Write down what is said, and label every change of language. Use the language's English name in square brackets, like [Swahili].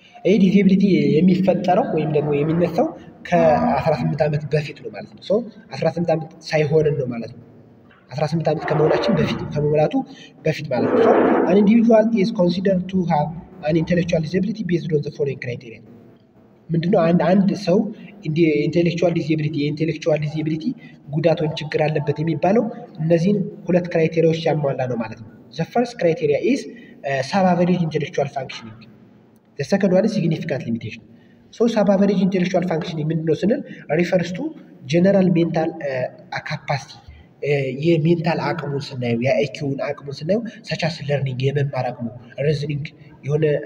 [Amharic] ይህ ዲዛቢሊቲ የሚፈጠረው ወይም ደግሞ የሚነሳው ከ18 ዓመት በፊት ነው ማለት ነው። 18 ዓመት ሳይሆንን ነው ማለት ነው። 18 ዓመት ከመሆናችን በፊት ከመሙላቱ በፊት ማለት ነው። [English] an individual is considered to have an intellectual disability based on the following criteria። [Amharic] ምንድነው አንድ ሰው የኢንቴሌክቹዋል ዲዛቢሊቲ ጉዳት ወይም ችግር አለበት የሚባለው እነዚህን ሁለት ክራይቴሪያዎች ያሟላ ነው ማለት ነው። [English] the first criteria is sub-average intellectual functioning. the second one is significant limitation. so sub-average intellectual functioning [Amharic] ምንድነው ስንል [English] refers to general mental capacity [Amharic] የሜንታል አቅሙን ስናየው የአይኪውን አቅሙን ስናየው ሰቻስ ለርኒንግ የመማር አቅሙ ሪዝኒንግ የሆነ